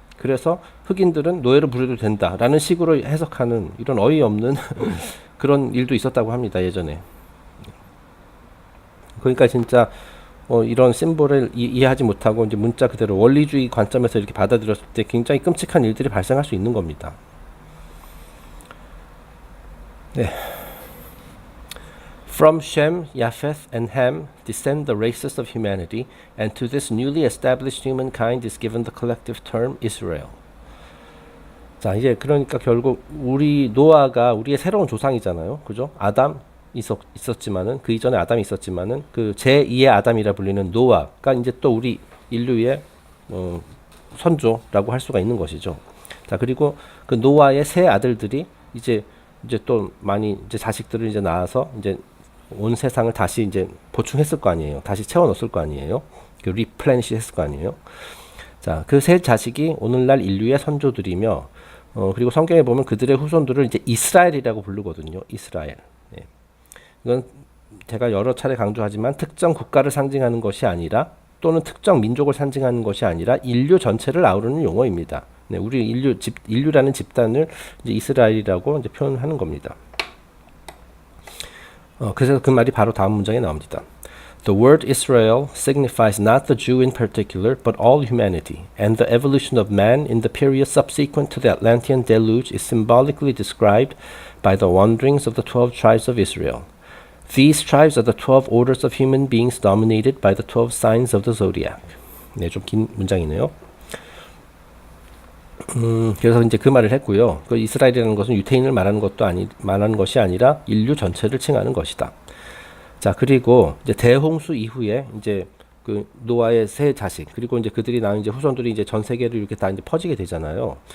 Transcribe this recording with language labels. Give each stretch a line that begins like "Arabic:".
Korean: 그래서 흑인들은 노예로 부려도 된다라는 식으로 해석하는 이런 어이없는 그런 일도 있었다고 합니다. 예전에. 그러니까 진짜 이런 심볼을 이해하지 못하고 이제 문자 그대로 원리주의 관점에서 이렇게 받아들였을 때 굉장히 끔찍한 일들이 발생할 수 있는 겁니다. 네.
English: From Shem, Japheth, and Ham descend the races of humanity, and to this newly established humankind is given the collective term Israel.
Korean: 자, 이제 그러니까 결국 우리 노아가 우리의 새로운 조상이잖아요. 그죠? 아담 있었지만은 그 이전에 아담이 있었지만은 그 제2의 아담이라 불리는 노아가 이제 또 우리 인류의 선조라고 할 수가 있는 것이죠. 자, 그리고 그 노아의 세 아들들이 이제 또 많이 이제 자식들을 이제 낳아서 이제 온 세상을 다시 이제 보충했을 거 아니에요. 다시 채워 넣었을 거 아니에요. 그 리플레니시 했을 거 아니에요. 자, 그 세 자식이 오늘날 인류의 선조들이며 그리고 성경에 보면 그들의 후손들을 이제 이스라엘이라고 부르거든요. 이스라엘. 네. 이건 제가 여러 차례 강조하지만 특정 국가를 상징하는 것이 아니라 또는 특정 민족을 상징하는 것이 아니라 인류 전체를 아우르는 용어입니다. 네, 우리 인류라는 집단을 이제 이스라엘이라고 이제 표현하는 겁니다. 그래서 그 말이 바로 다음 문장에 나옵니다.
English: The word Israel signifies not the Jew in particular, but all humanity, and the evolution of man in the period subsequent to the Atlantean deluge is symbolically described by the wanderings of the 12 tribes of Israel. These tribes are the 12 orders of human beings dominated by the 12 signs of the zodiac.
Korean: 네, 좀 긴 문장이네요. 그래서 이제 그 말을 했고요. 그 이스라엘이라는 것은 유태인을 말하는 것이 아니라 인류 전체를 칭하는 것이다. 자, 그리고 이제 대홍수 이후에 이제 그 노아의 세 자식 그리고 이제 그들이 낳은 이제 후손들이 이제 전 세계로 이렇게 다 이제 퍼지게 되잖아요.